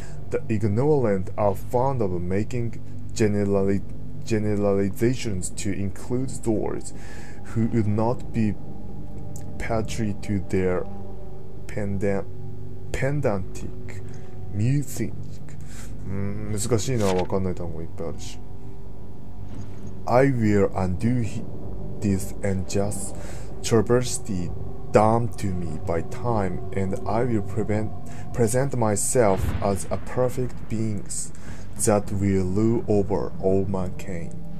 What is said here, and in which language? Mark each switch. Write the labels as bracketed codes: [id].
[en] The ignorant are fond of making generalizations to include those who would not be patry to their pedantic musing. [ja] 難しいな、わかんない単語いっぱいあるし。 [en] I will undo this unjust travesty done to me by time, and I will present myself as a perfect being that will rule over all mankind.